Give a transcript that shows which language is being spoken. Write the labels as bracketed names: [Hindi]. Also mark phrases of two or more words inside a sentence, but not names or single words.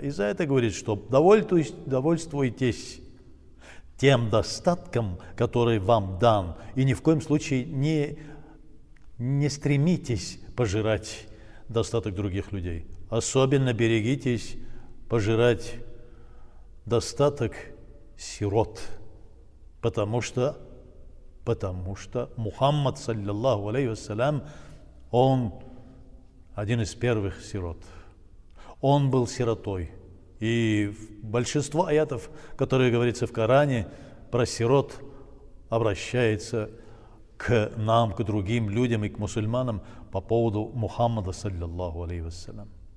[Russian] И за это говорит, что довольствуйтесь тем достатком, который вам дан, и ни в коем случае не стремитесь пожирать достаток других людей. Особенно берегитесь пожирать достаток сирот, потому что Мухаммад, [Arabic] صلى الله عليه وسلم, [Russian] он один из первых сирот. Он был сиротой. И большинство аятов, которые говорится в Коране про сирот, обращается к нам, к другим людям и к мусульманам по поводу Мухаммада, [Arabic] صلى الله عليه وسلم.